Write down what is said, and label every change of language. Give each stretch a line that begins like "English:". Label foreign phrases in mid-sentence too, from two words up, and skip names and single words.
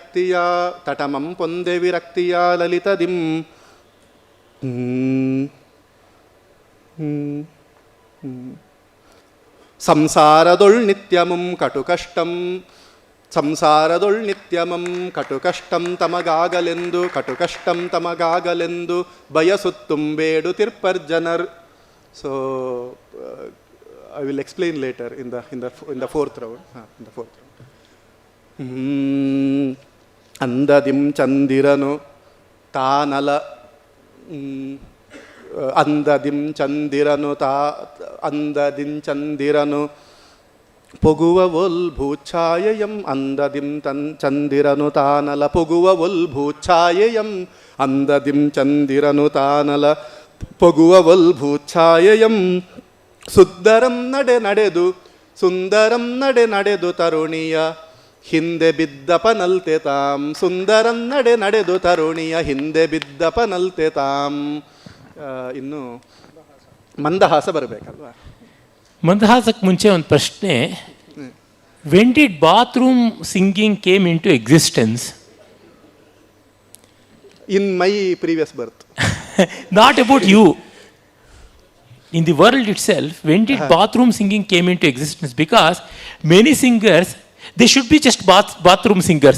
Kannada: ವಿರಕ್ತಿಯ ಲಲಿತದಿಂ ಸಂಸಾರದೊಳ್ ನಿತ್ಯಮಂ ಕಟುಕಷ್ಟಂ ತಮಗಾಗಲೆಂದು ಬಯಸುತ್ತುಂಬೇಡು ತಿರ್ಪರ್ಜನರ್.
English: So I will explain later in the fourth round.
Kannada: ಅಂದದಿಂ ಚಂದಿರನು ತಾನಲ ಅಂದದಿಂ ಚಂದಿರನು ಪೊಗುವವೊಲ್ ಭೂಛಾಯಯಂ ಅಂದದಿಂ ಚಂದಿರನು ತಾನಲ ಪೊಗುವವೊಲ್ ಭೂಛಾಯಯಂ ಅಂದದಿಂ ಚಂದಿರನು ತಾನಲ ಪೊಗುವವೊಲ್ ಭೂಛಾಯಯಂ ಸುಂದರಂ ನಡೆದು ತರುಣಿಯ ಹಿಂದೆ ಬಿದ್ದಪನಲ್ತೆ ತಾಂ ಸುಂದರಂ ನಡೆದು ತರುಣಿಯ ಹಿಂದೆ ಬಿದ್ದಪನಲ್ತೆ ತಾಂ. ಇನ್ನು ಮಂದಹಾಸ ಬರಬೇಕಲ್ವಾ? ಮಂದಹಾಸಕ್ಕೆ ಮುಂಚೆ ಒಂದು ಪ್ರಶ್ನೆ.
English: When did bathroom singing came into existence? In my previous birth. Not about you. In the world itself, when did bathroom singing came into existence? Because many singers, they should be just bathroom singers.